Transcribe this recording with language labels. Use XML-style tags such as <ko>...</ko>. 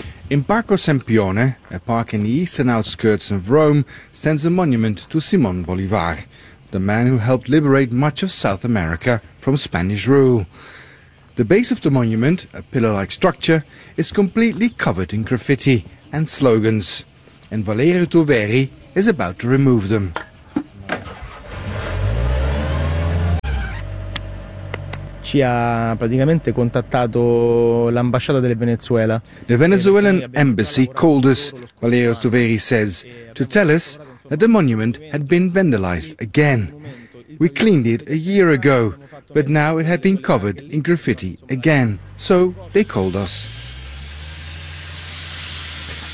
<en>In Parco Sempione, a park in the eastern outskirts of Rome, stands a monument to Simón Bolívar, the man who helped liberate much of South America from Spanish rule. The base of the monument, a pillar-like structure, is completely covered in graffiti, and slogans. And Valerio Tuveri is about to remove them.</en> <it>Ci ha praticamente contattato l'ambasciata del Venezuela.</it> <en>The Venezuelan embassy called us, Valerio Tuveri says, to tell us that the monument had been vandalized again. We cleaned it a year ago, but now it had been covered in graffiti again. So they called us.</en>